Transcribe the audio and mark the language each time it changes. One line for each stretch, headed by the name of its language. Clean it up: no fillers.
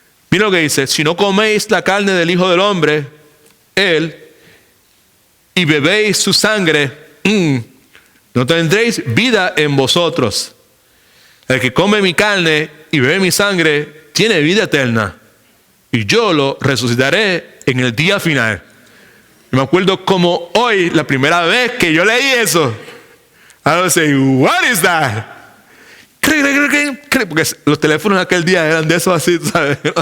Spanish: Mira lo que dice, si no coméis la carne del Hijo del Hombre, Él, y bebéis su sangre, no tendréis vida en vosotros. El que come mi carne y bebe mi sangre, tiene vida eterna. Y yo lo resucitaré en el día final. Me acuerdo como hoy, la primera vez que yo leí eso.
English: I was saying, what is that?
Spanish: Porque los teléfonos aquel día eran de esos así, ¿sabes?